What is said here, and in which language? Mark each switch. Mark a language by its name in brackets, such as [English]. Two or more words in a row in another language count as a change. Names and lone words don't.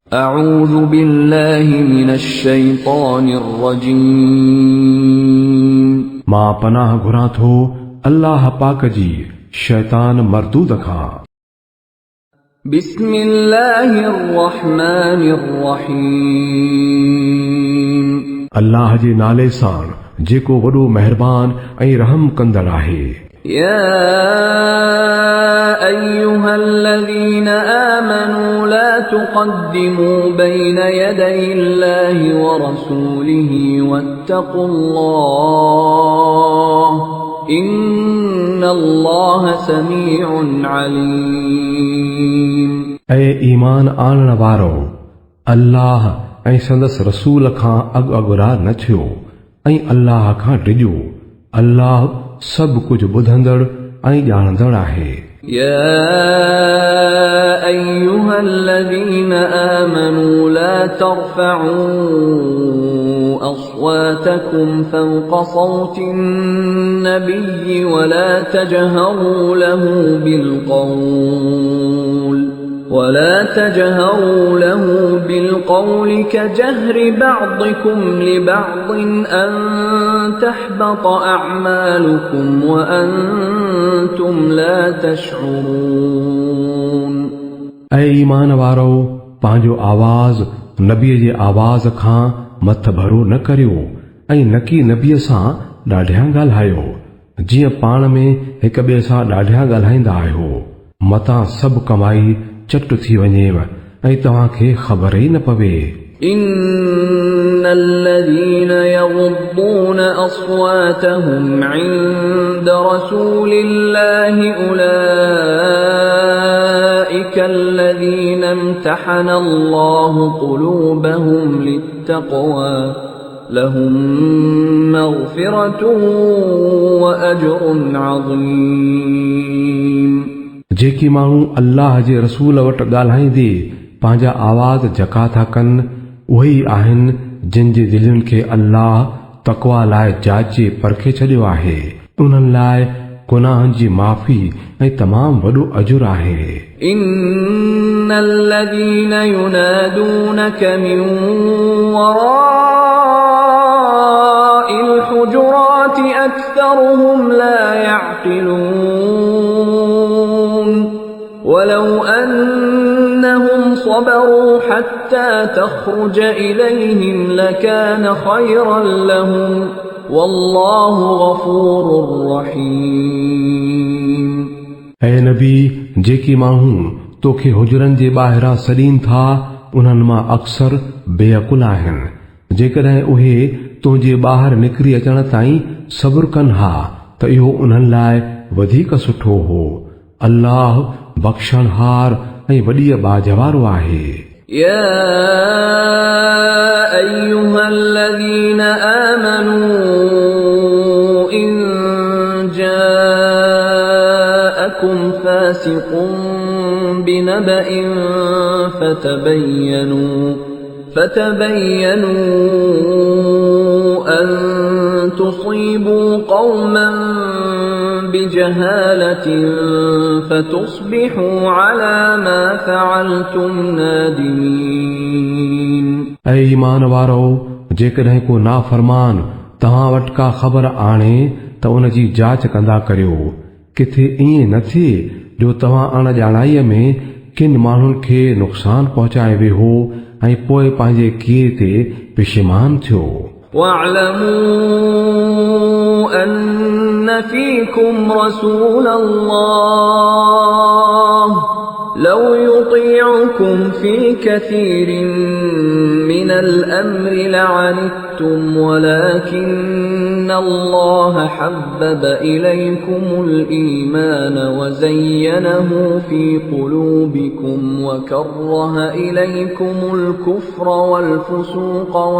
[Arabic] أعوذ بالله من الشيطان الرجيم [Sindhi] मां पनाह घुरां थो अल्लाह पाक जी शैतान मरदूद खां। [Arabic] بسم الله الرحمن الرحيم [Sindhi] अल्लाह जे नाले सां जेको वॾो महिरबान ऐं रहम कंदड़ आहे। [Arabic] يا أيها الذين آمنوا لا تقدموا بين يدي الله ورسوله واتقوا الله إن الله سميع عليم [Sindhi] ऐं ईमान आणण वारो अल्लाह ऐं संदसि रसूल खां अॻुरा न थियो ऐं अल्लाह खां डिॼो। अल्लाह सभु कुझु ॿुधंदड़ ऐं ॼाणंदड़ आहे। [Arabic] يا أيها الذين آمنوا لا ترفعوا أصواتكم فوق صوت النبي ولا تجهروا له بالقول كجهر بعضكم لبعض أن تحبط أعمالكم وأنتم لا تشعرون [Sindhi] ऐं ईमान वारो पंहिंजो आवाज़ नबीअ जे आवाज़ खां मथ भरो न करियो ऐं न की नबीअ सां ॾाढियां ॻाल्हायो जीअं पाण में हिक ॿिए सां ॾाढियां ॻाल्हाईंदा आहियो। मतां सभु कमाई चट थी वञेव ऐं तव्हांखे ख़बर ई न पवे। [Arabic] إن الذين يغضون أصواتهم عند رسول الله أولئك الذين امتحن الله قلوبهم للتقوى لهم مغفرة وأجر عظيم [Sindhi] जेकी माण्हू अल्लाह जे रसूल वटि ॻाल्हाईंदे पंहिंजा आवाज़ जका था कनि उहे ई आहिनि जिन जे दिलनि खे अल्लाह तक़वा लाइ जाचे परखे छॾियो आहे। उन्हनि लाइ गुनाहनि जी माफ़ी ऐं तमामु वॾो अजुर आहे। [Arabic] إن الذين ينادونك من وراء الحجرات أكثرهم لا يعقلون ولو أنهم صبروا حتى تخرج إليهم لكان خيرا لهم والله غفور رحيم [Sindhi] ऐं नबी जेकी माण्हू तोखे हुजरनि जे ॿाहिरां सॾीनि था उन्हनि मां अक्सर बेअकुल आहिनि। जेकॾहिं उहे तुंहिंजे ॿाहिरि निकिरी अचण ताईं सब्र कनि हा त इहो उन्हनि लाइ वधीक सुठो हो। अल्लाह बख़्शणहार ऐं वॾीअ बाज वारो आहे। [Arabic] يا أيها الذين آمنوا إن جاءكم فاسق بنبأ فتبينوا أن تصيبوا قوما بجهالة فتصبحوا على ما فعلتم نادمين [Sindhi] ऐं ईमान वारो जेकॾहिं को नाफ़रमान तव्हां वटि का ख़बर आणे त उन जी जाच कंदा करियो। किथे ईअं न थिए जो तव्हां अणॼाणाईअ में किन माण्हुनि खे नुक़सान पहुचाए वेहो ऐं पोइ पंहिंजे किए ते पिशेमान थियो। [Arabic] واعلموا أن فيكم رسول الله لو يطيعكم في كثير من الأمر لعنتم ولكن الله حبب إليكم الإيمان وزينه في قلوبكم وكره إليكم الكفر والفسوق